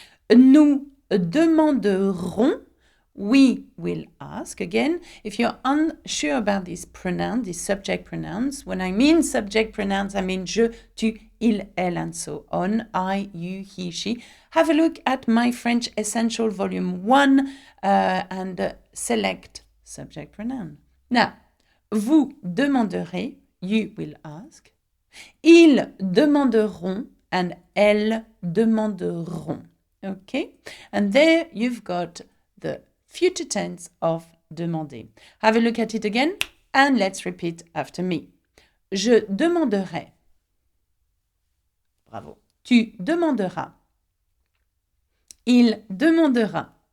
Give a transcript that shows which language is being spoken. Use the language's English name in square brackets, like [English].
[French] Nous demanderons, [English] we will ask. Again, if you're unsure about these pronouns, these subject pronouns, when I mean subject pronouns, I mean [French] je, tu, il, elle, [English] and so on, I, you, he, she. Have a look at my French Essential Volume 1 and select subject pronoun. Now, [French] vous demanderez, [English] you will ask. [French] Ils demanderont [English] and [French] elles demanderont. [English] Okay? And there you've got the future tense of demander. Have a look at it again and let's repeat after me. [French] Je demanderai. Bravo. Tu demanderas. Il demandera.